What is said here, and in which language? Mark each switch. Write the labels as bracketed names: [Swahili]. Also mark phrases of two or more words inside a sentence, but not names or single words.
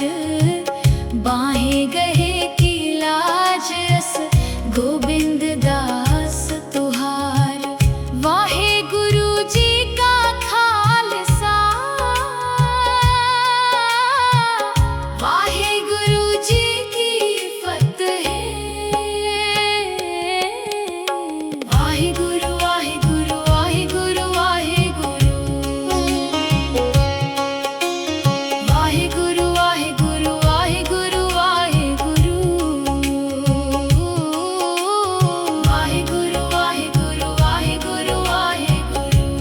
[Punjabi] ਬਾਂਹਿ ਗਹੇ ਕੀ ਲਾਜ ਅਸਿ, ਗੋਬਿੰਦ ਦਾਸ ਤੁਹਾਰ। ਵਾਹਿ ਗੁਰੂ ਜੀ ਕਾ ਖ਼ਾਲਸਾ, ਵਾਹਿ ਗੁਰੂ ਜੀ ਕੀ ਫ਼ਤਿਹ। ਵਾਹਿ ਗੁਰੂ ਵਾਹਿ ਗੁਰੂ ਵਾਹਿ ਗੁਰੂ ਵਾਹਿ ਗੁਰੂ, ਵਾਹਿ ਗੁਰੂ ਵਾਹਿ ਗੁਰੂ ਵਾਹਿ ਗੁਰੂ ਵਾਹਿ ਗੁਰੂ, ਵਾਹਿ ਗੁਰੂ ਵਾਹਿ ਗੁਰੂ ਵਾਹਿ ਗੁਰੂ ਵਾਹਿ ਗੁਰੂ,